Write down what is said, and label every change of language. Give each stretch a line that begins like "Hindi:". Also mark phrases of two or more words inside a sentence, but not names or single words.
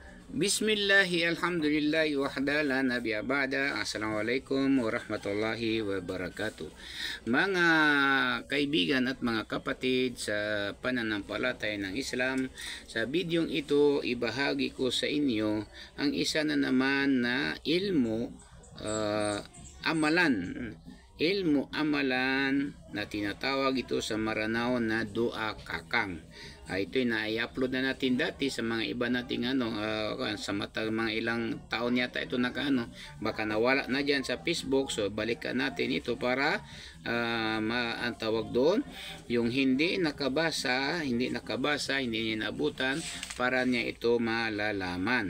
Arabic: بسم الله الحمد لله وحده لا نبي بعده. السلام عليكم ورحمة الله وبركاته.
Filipino: Mga kaibigan at mga kapatid sa pananampalataya ng Islam, sa bidyong ito ibahagi ko sa inyo ang isa na naman na amalan. Ilmu amalan na tinatawag ito sa Maranao na Dua Kakang. Ito'y na-i-upload na natin dati sa mga iba nating sa mga ilang taon yata ito baka nawala na dyan sa Facebook. So balikan natin ito para ang tawag doon yung hindi nakabasa, hindi niya naabutan, para niya ito malalaman.